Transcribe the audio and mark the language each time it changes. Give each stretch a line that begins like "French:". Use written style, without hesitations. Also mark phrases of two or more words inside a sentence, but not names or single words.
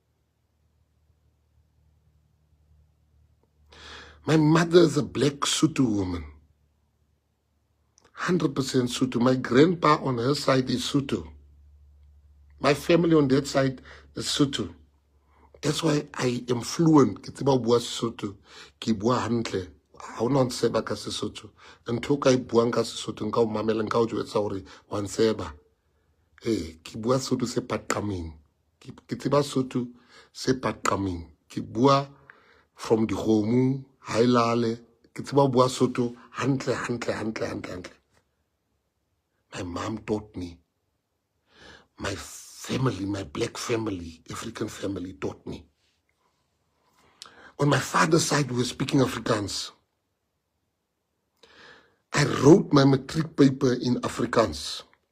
English: My mother is a black Sotho woman. 100% Sotho. My grandpa on her side is Sotho. My family on that side is Sotho. That's why I am fluent.
Southern Sotho: Ke tseba bua Sotho. Ke bua hantle. Ha ona ntseba ka Sesotho. Ntho ka buang ka Sesotho nka o mamela nka o jwetsa hore wa ntseba. Ke bua Sotho se paqameng. Ke tseba Sotho se paqameng. Ke bua
English: from the home,
Southern Sotho: hailale. Ke tseba bua Sotho hantle.
English: My mom taught me. My family, my black family, African family taught me. On my father's side, we were speaking Afrikaans. I wrote my matric paper in Afrikaans.